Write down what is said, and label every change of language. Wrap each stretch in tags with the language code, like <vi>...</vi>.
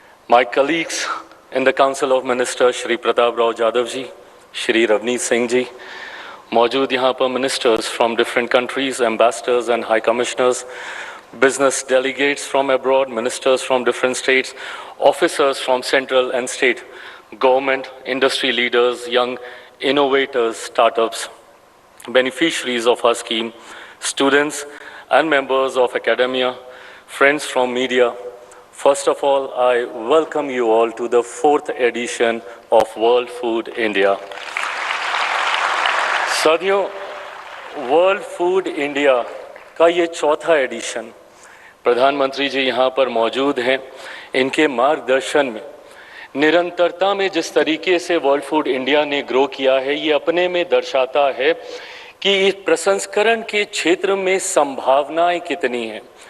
<en>my colleagues in the council of minister Shri Pratap Rao Jadhav ji, Shri Ravneet Singh ji,</en> <hi>मौजूद यहाँ पर</hi> <en>Ministers from different countries, ambassadors and high commissioners, business delegates from abroad, ministers from different states, officers from central and state government, industry leaders, young innovators, startups, beneficiaries of our scheme, students and members of academia, friends from media, First of all, I welcome you all to the 4th edition of World Food India.</en> <hi>साथियों, world food India का ये चौथा addition, प्रधानमंत्री जी यहाँ पर मौजूद हैं। इनके मार्गदर्शन में, निरंतरता में जिस तरीके से वर्ल्ड फूड इंडिया ने ग्रो किया है, ये अपने में दर्शाता है कि इस प्रसंस्करण के क्षेत्र में संभावनाएं कितनी हैं।</hi>